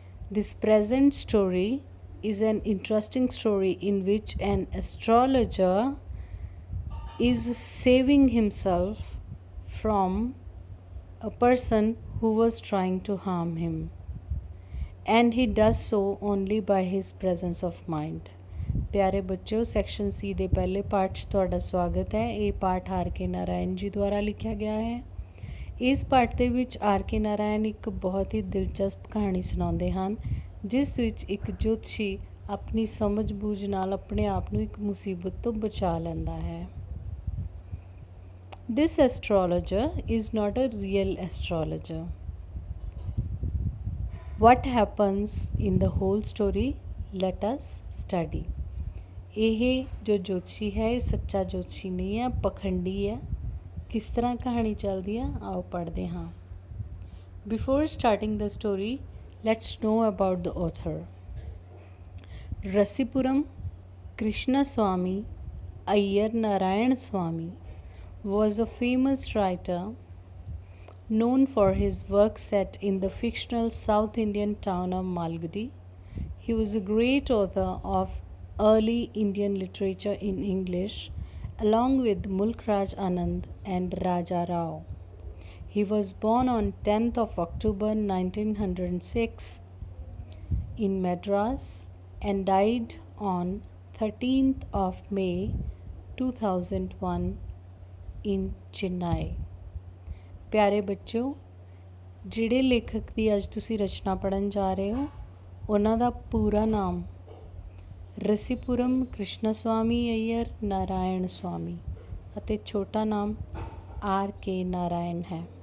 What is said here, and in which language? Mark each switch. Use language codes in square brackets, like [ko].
[en] This present story is an interesting story in which an astrologer is saving himself from a person who was trying to harm him. And he does so only by his presence of mind. [pa] ਪਿਆਰੇ ਬੱਚਿਓ section ਸੀ ਦੇ ਪਹਿਲੇ ਪਾਠ 'ਚ ਤੁਹਾਡਾ ਸਵਾਗਤ ਹੈ। ਇਹ ਪਾਠ ਆਰ ਕੇ ਨਾਰਾਇਣ ਜੀ ਦੁਆਰਾ ਲਿਖਿਆ ਗਿਆ ਹੈ। ਇਸ ਪਾਠ ਦੇ ਵਿੱਚ ਆਰ ਕੇ ਨਾਰਾਇਣ ਇੱਕ ਬਹੁਤ ਹੀ ਦਿਲਚਸਪ ਕਹਾਣੀ ਸੁਣਾਉਂਦੇ ਹਨ, ਜਿਸ ਵਿੱਚ ਇੱਕ ਜੋਤਸ਼ੀ ਆਪਣੀ ਸਮਝ ਬੂਝ ਨਾਲ ਆਪਣੇ ਆਪ ਨੂੰ ਇੱਕ ਮੁਸੀਬਤ ਤੋਂ ਬਚਾ ਲੈਂਦਾ ਹੈ। [en] This astrologer is not a real astrologer. What happens in the whole story? Let us study. [pa] ਇਹ ਜੋ ਜੋਤਸ਼ੀ ਹੈ ਇਹ ਸੱਚਾ ਜੋਤਸ਼ੀ ਨਹੀਂ ਹੈ, ਪਖੰਡੀ ਹੈ। ਕਿਸ ਤਰ੍ਹਾਂ ਕਹਾਣੀ ਚੱਲਦੀ ਹੈ ਆਓ ਪੜ੍ਹਦੇ ਹਾਂ। [en] Before starting the story, let's know about the author. Rasipuram Krishnaswamy Iyer Narayan Swamy was a famous writer known for his work set in the fictional South Indian town of Malgudi. He was a great author of early Indian literature in English, along with Mulk Raj Anand and Raja Rao. He was born on 10th of October 1906 in Madras and died on 13th of May 2001 in Chennai. [pa] ਪਿਆਰੇ ਬੱਚਿਓ, ਜਿਹੜੇ ਲੇਖਕ ਦੀ ਅੱਜ ਤੁਸੀਂ ਰਚਨਾ ਪੜ੍ਹਨ ਜਾ ਰਹੇ ਹੋ ਉਹਨਾਂ ਦਾ ਪੂਰਾ ਨਾਮ ਰਸੀਪੁਰਮ ਕ੍ਰਿਸ਼ਨਾਸਵਾਮੀ ਅਈਅਰ ਨਾਰਾਇਣ ਸਵਾਮੀ ਅਤੇ ਛੋਟਾ ਨਾਮ ਆਰ ਕੇ ਨਾਰਾਇਣ ਹੈ।